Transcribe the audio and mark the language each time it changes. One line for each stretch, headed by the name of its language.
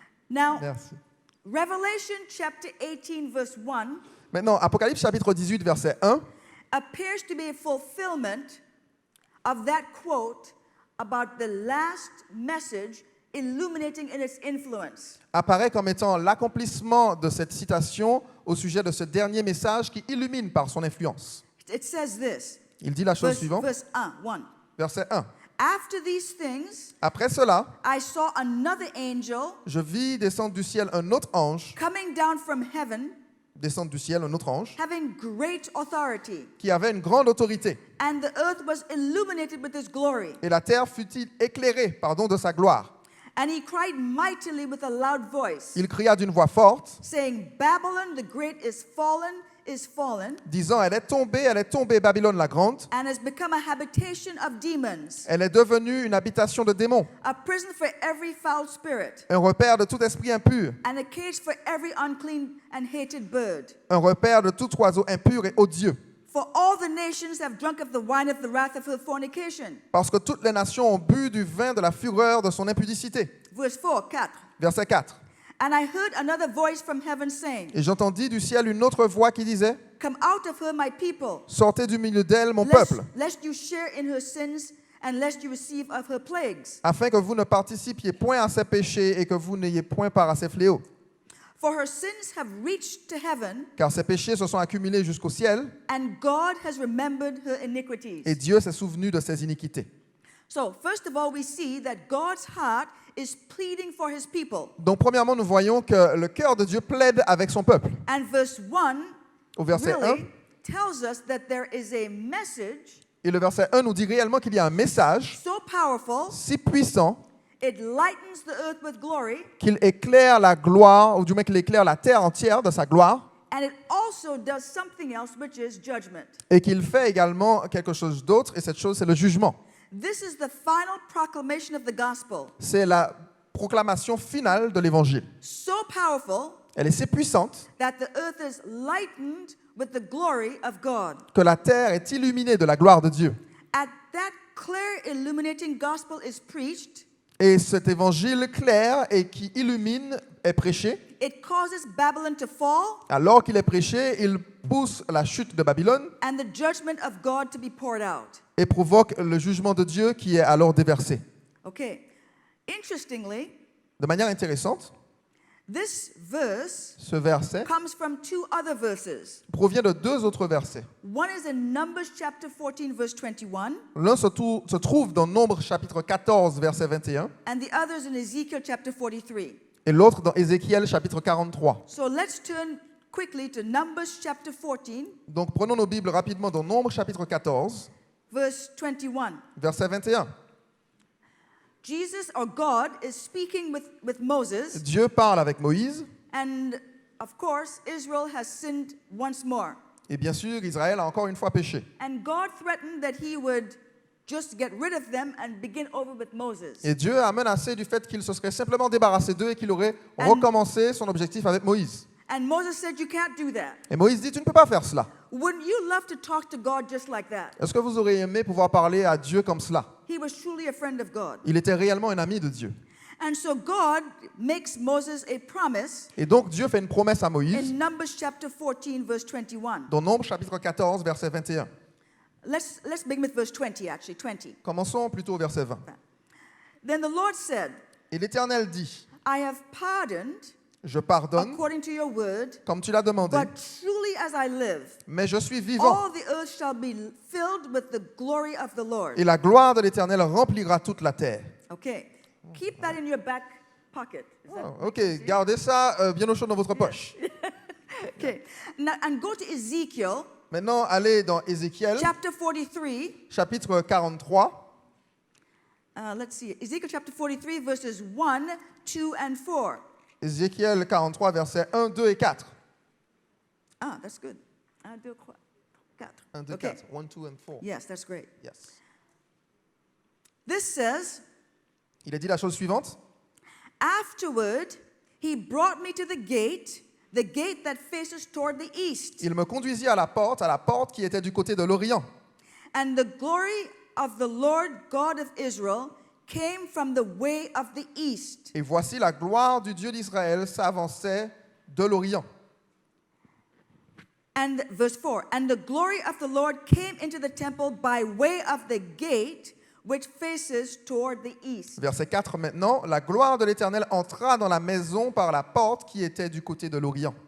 English: Now,
French: Merci.
English: Revelation chapter 18, verse 1
French: Maintenant, Apocalypse, chapitre 18, verset 1,
English: appears to be a fulfillment of that quote about the last message illuminating in its influence.
French: apparaît comme étant l'accomplissement de cette citation au sujet de ce dernier message qui illumine par son influence.
English: It says this,
French: Il dit la chose suivante,
English: verse 1.
French: verset 1.
English: After these things,
French: Après cela,
English: I saw another angel
French: je vis descendre du ciel un autre ange,
English: coming down from heaven,
French: descendre du ciel un autre ange,
English: having great authority.
French: qui avait une grande autorité.
English: And the earth was illuminated with his glory.
French: Et la terre fut-il éclairée, de sa gloire.
English: And he cried mightily with a loud voice,
French: Il cria d'une voix forte,
English: saying, Babylon the great is fallen,
French: disant, elle est tombée, Babylone la grande.
English: and has become a habitation of demons,
French: Elle est devenue une habitation de démons,
English: a prison for every foul spirit,
French: un repère de tout esprit impur,
English: and a cage for every unclean and hated bird.
French: un repère de tout oiseau impur et odieux.
English: For all the nations have drunk of the wine of the wrath of her fornication.
French: Parce que toutes les nations ont bu du vin de la fureur de son impudicité.
English: Verse 4, 4.
French: Verset 4.
English: And I heard another voice from heaven saying,
French: Et j'entendis du ciel une autre voix qui disait,
English: Come out of her, my people,
French: sortez du milieu d'elle, mon
English: lest,
French: peuple,
English: lest you share in her sins, and lest you receive of her plagues.
French: afin que vous ne participiez point à ses péchés et que vous n'ayez point part à ses fléaux.
English: For her sins have reached to heaven,
French: Car ses péchés se sont accumulés jusqu'au ciel,
English: and God has remembered her iniquities.
French: et Dieu s'est souvenu de ses iniquités.
English: So, first of all, we see that God's heart is pleading for his people.
French: Donc premièrement, nous voyons que le cœur de Dieu plaide avec son peuple.
English: And verse 1
French: Au verset 1,
English: really tells us that there is a message
French: et le verset 1 nous dit réellement qu'il y a un message
English: so powerful,
French: si puissant
English: it lightens the earth with glory,
French: qu'il éclaire la gloire, ou du moins qu'il éclaire la terre entière de sa gloire,
English: and it also does something else, which is judgment.
French: et qu'il fait également quelque chose d'autre, et cette chose, c'est le jugement.
English: This is the final proclamation of the gospel.
French: C'est la proclamation finale de l'évangile.
English: So powerful
French: Elle est si puissante
English: that the earth is lightened with the glory of God.
French: que la terre est illuminée de la gloire de Dieu.
English: At that clear, illuminating gospel is preached,
French: Et cet évangile clair et qui illumine est prêché.
English: it causes Babylon to fall
French: Alors qu'il est prêché, il pousse la chute de Babylone
English: and the judgment of God to be poured out.
French: et provoque le jugement de Dieu qui est alors déversé.
English: Okay. Interestingly,
French: De manière intéressante,
English: this verse
French: ce verset
English: comes from two other verses.
French: provient de deux autres versets.
English: One is in Numbers chapter 14, verse 21,
French: L'un se trouve dans Nombre chapitre 14, verset 21,
English: and the other is in Ezekiel chapter 43.
French: et l'autre dans Ézéchiel chapitre 43.
English: So let's turn quickly to Numbers chapter 14,
French: Donc prenons nos Bibles rapidement dans Nombre chapitre 14,
English: verse 21.
French: verset 21.
English: Jesus, or God, is speaking with Moses,
French: Dieu parle avec Moïse,
English: and of course, Israel has sinned once more.
French: et bien sûr, Israël a encore une fois péché.
English: And God threatened that he would just get rid of them and begin over with Moses.
French: Et Dieu a menacé du fait qu'il se serait simplement débarrassé d'eux et qu'il aurait
English: And-
French: recommencé son objectif avec Moïse.
English: And Moses said, You can't do that.
French: Et Moïse dit, tu ne peux pas faire cela.
English: Wouldn't you love to talk to God just like that?
French: Est-ce que vous auriez aimé pouvoir parler à Dieu comme cela?
English: He was truly a friend of God.
French: Il était réellement un ami de Dieu.
English: And so God makes Moses a promise
French: Et donc Dieu fait une promesse à Moïse
English: in Numbers chapter 14, verse 21.
French: dans Nombre chapitre 14, verset 21.
English: Let's begin with verse 20, actually, 20.
French: Commençons plutôt au verset 20.
English: Then the Lord said,
French: Et l'Éternel dit,
English: I have pardoned
French: je pardonne
English: according to your word,
French: comme tu l'as demandé,
English: but truly as I live,
French: mais je suis vivant.
English: all the earth shall be filled with the glory of the Lord.
French: Et la gloire de l'Éternel remplira toute la terre.
English: Okay, keep that in your back pocket. Is that-
French: Oh, ok, gardez ça bien au chaud dans votre poche.
English: Okay, now, and go to Ezekiel
French: Maintenant, allez dans Ézéchiel,
English: chapter 43.
French: chapitre 43.
English: Let's see, Ezekiel chapter 43, verses 1, 2, and 4.
French: Ézéchiel 43, versets 1, 2 et 4.
English: Ah, that's good. 1, 2, 4. 1, 2, Okay. 4. 1, 2 and 4. Yes, that's great. Yes. This says,
French: Il a dit la chose suivante.
English: Afterward, he brought me to the gate that faces toward the east.
French: Il me conduisit à la porte qui était du côté de l'Orient.
English: And the glory of the Lord God of Israel came from the way of the east.
French: Et voici la gloire du Dieu d'Israël s'avançait de l'Orient.
English: And verse 4, and the glory of the Lord came into the temple by way of the gate which faces toward the east.
French: Verset 4 maintenant, la gloire de l'Éternel entra dans la maison par la porte qui était du côté de l'Orient.